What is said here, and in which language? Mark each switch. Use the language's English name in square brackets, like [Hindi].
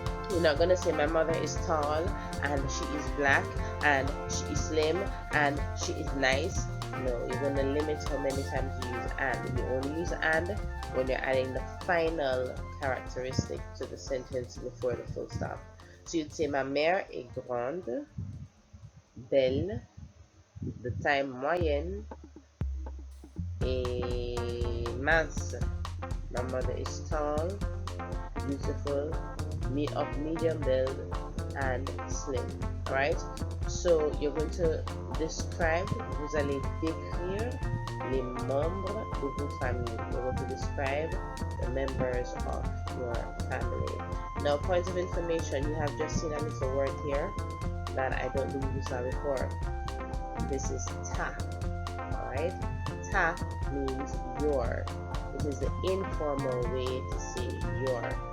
[English] You're not going to say, my mother is tall, and she is black, and she is slim, and she is nice. No, you're going to limit how many times you use and. You only use and when you're adding the final characteristic to the sentence before the full stop. So you'd say, [French] ma mère est grande, belle, de taille moyenne, et mince. [English] My mother is tall, beautiful, of medium build, and slim. Alright? So you're going to describe, [French] vous allez décrire les membres de votre famille. [English] You're going to describe the members of your family. Now, point of information, you have just seen a little word here that I don't believe you saw before. This is ta. Alright? Ta means your. It is the informal way to say your.